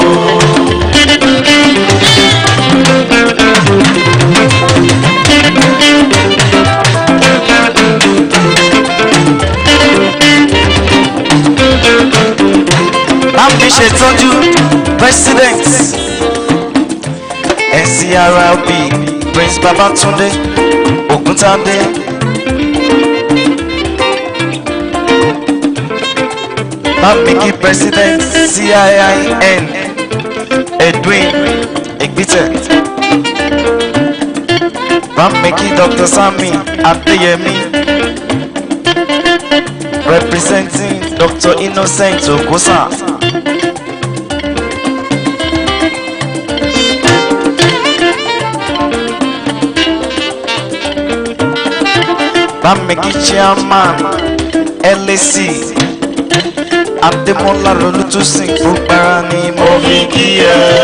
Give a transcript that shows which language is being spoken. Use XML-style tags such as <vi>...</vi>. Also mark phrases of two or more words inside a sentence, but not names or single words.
<yo>Bá mi ṣètọ́jú president NCRB Prince Babatunde Ògúntádé. Bamiki President CIIN Edwin Egbite. Bamiki Dr.</yo> <en>Sami Adeyemi representing Dr.</en> <yo>Innocent Okosa. Bamiki Chairman LAC Adémọ́lá Rolútúsìn gbogbo ara ni mo fi kí ẹ.</yo>